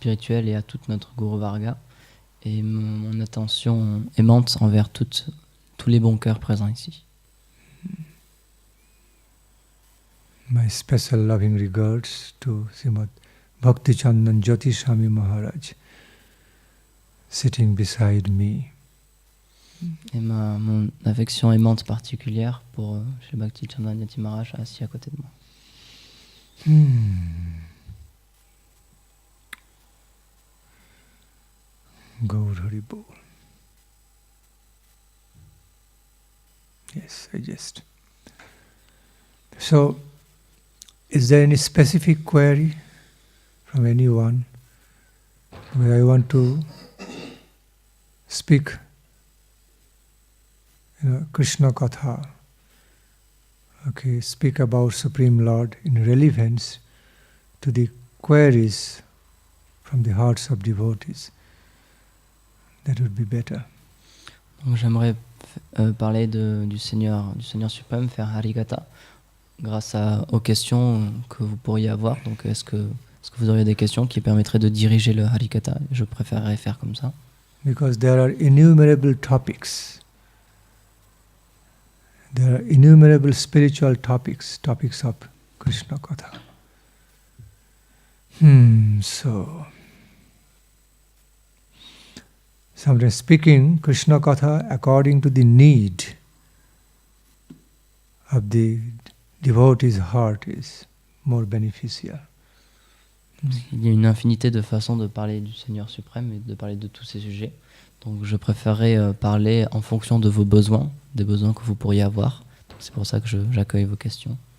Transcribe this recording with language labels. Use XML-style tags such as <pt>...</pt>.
<fr>spirituelle et à toute notre Guru Varga, et mon attention aimante envers tous les bons cœurs présents ici.</fr> <en>My special loving regards to Srimad Bhaktichandan Jyoti Swami Maharaj, sitting beside me.</en> <fr>Et mon affection aimante particulière pour Shri Bhaktichandan Jyoti Maharaj assis à côté de moi.</fr> <bn>Gaur Hari Bol.</bn> <en>Yes, I just. So, is there any specific query from anyone? Where I want to speak, Krishna Katha. Okay, speak about Supreme Lord in relevance to the queries from the hearts of devotees. That would be better.</en> <fr>Donc j'aimerais parler du Seigneur suprême, faire Harikatha, grâce aux questions que vous pourriez avoir. Donc est-ce que vous auriez des questions qui permettraient de diriger le Harikatha? Je préférerais faire comme ça.</fr> <en>Because there are innumerable topics. There are innumerable spiritual topics of Krishna Katha. So, sometimes speaking Krishna Katha according to the need of the devotee's heart is more beneficial.</en> <fr>Il y a une infinité de façons de parler du Seigneur suprême et de parler de tous ces sujets. Donc je préférerais parler en fonction de vos besoins, des besoins que vous pourriez avoir. Donc, c'est pour ça que j'accueille vos questions.</fr>